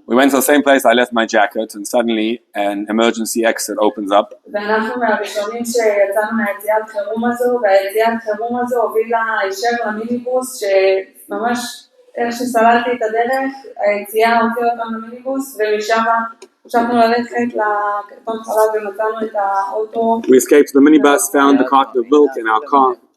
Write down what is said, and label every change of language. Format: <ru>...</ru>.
<en>We went to the same place I left my jacket and suddenly an emergency exit opens up.</en> <he>ואנחנו מהראשונים שיצאנו מהיציאת חירום הזו, והיציאת חירום הזו הובילה הישר למיניבוס שממש איך שסללתי את הדרך, היציאה הוציאה אותנו למיניבוס, ומשם המשכנו ללכת לקרטון חלב ומצאנו את האוטו.</he> <en>We escaped the minibus, found the carton of milk in our car.</en>